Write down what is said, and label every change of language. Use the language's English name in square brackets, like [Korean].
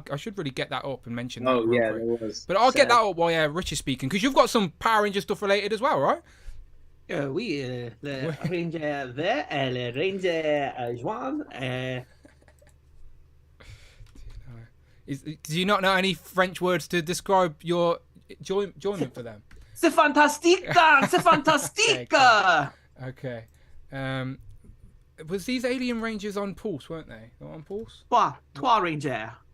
[English] I should really get that up and mention that. Oh yeah, there was. But I'll get that up while Rich is speaking, because you've got some Power Ranger stuff related as well, right? [French] Oui, le Ranger vert, le Ranger jaune. [English] Do you not know any French words to describe your enjoyment for them? [French] C'est fantastique! C'est fantastique! [English] Okay. Was these Alien Rangers on Pulse, weren't they? Not on Pulse? [French] Trois Rangers.